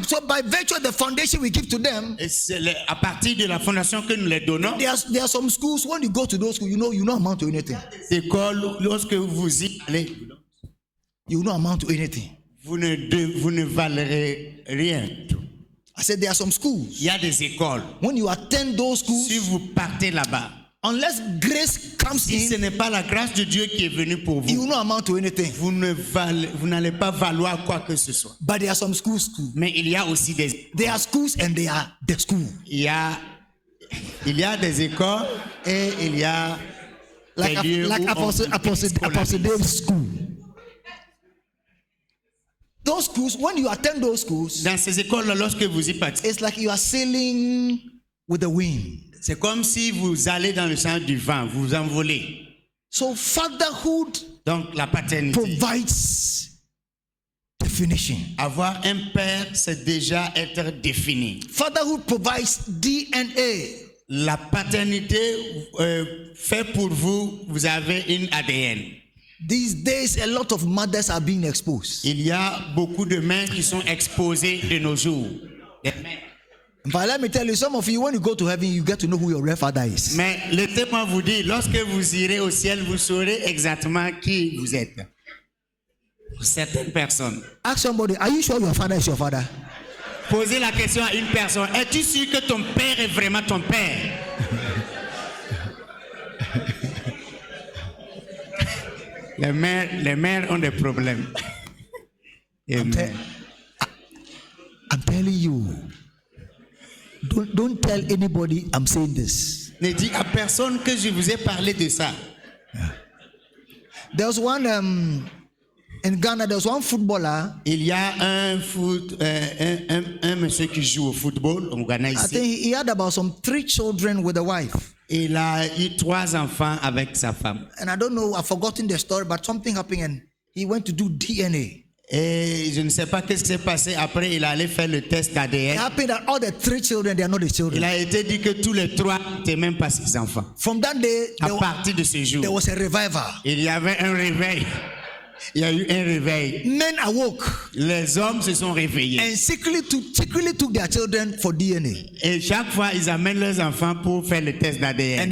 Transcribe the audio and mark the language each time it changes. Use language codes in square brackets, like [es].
[en] So by virtue of the foundation we give to them, [fr] Et c'est à partir de la fondation que nous les donnons. [en] there are some schools, when you go to those schools, you don't amount to anything. [fr] École, lorsque vous y allez, [en] You don't amount to anything. [fr] vous ne valerez rien. [en] I said there are some schools. [fr] Il y a des écoles. [en] When you attend those schools, [fr] Si vous partez là-bas, [en] unless grace comes [fr] si ce [en] in, [fr] n'est pas la grâce de Dieu qui est venue pour [en] you [fr] vous, [en] don't amount to anything. [fr] vous n'allez pas valoir quoi que ce soit. [en] But there are some schools. [fr] Mais il y a aussi des... [en] There are schools and they are the school. [fr] Il y a des écoles et il y a [en] Like, [fr] des lieux [en] like [fr] où [en] Apostle Dave's school. Those schools, when you attend those schools, [fr] Dans ces écoles-là, lorsque vous y partez, [en] it's like you are sailing with the wind. [fr] c'est comme si vous allez dans le sens du vent, vous envolez. [en] So fatherhood [fr] Donc la paternité. [en] provides definition. [fr] Avoir un père, c'est déjà être défini. [en] Fatherhood provides DNA. [fr] La paternité fait pour vous, vous avez une ADN. [en] These days, a lot of mothers are being exposed. [fr] Il y a beaucoup de mères qui sont exposées de nos jours. Des mères. [en] But let me tell you, some of you, when you go to heaven, you get to know who your real father is. [fr] Mais laissez-moi vous dire, lorsque vous irez au ciel, vous saurez exactement qui vous êtes. Pour certaines personnes. [en] Ask somebody, are you sure your father is your father? [fr] Posez la question à une personne. Es-tu sûr que ton père est vraiment ton père? Les mères ont des problèmes. [en] Amen. I'm telling you, don't tell anybody I'm saying this. [fr] Ne dis à personne que je vous ai parlé de ça. [en] There was one in Ghana. There was one footballer. [fr] Il y a un monsieur qui joue au football au Ghana [en] I [fr] ici. [en] think he had about some 3 children with a wife. [fr] Il a eu 3 enfants avec sa femme. [en] And I don't know, I've forgotten the story, but something happened and he went to do DNA. [fr] Et je ne sais pas qu'est-ce qui s'est passé. Après, il allait faire le test [en] It [fr] d'ADN. [en] happened that all the 3 children, they are not the [fr] Il [en] children. [fr] a été dit que tous les 3 n'étaient même pas ses enfants. [en] From that day, [fr] À partir de ce jour, [en] there was a revival. [fr] il y avait un réveil. Il y a eu un réveil. [en] Men awoke [fr] Les hommes se sont réveillés. [en] and secretly took their children for DNA. [fr] Et chaque fois, ils amènent leurs enfants pour faire le test d'ADN.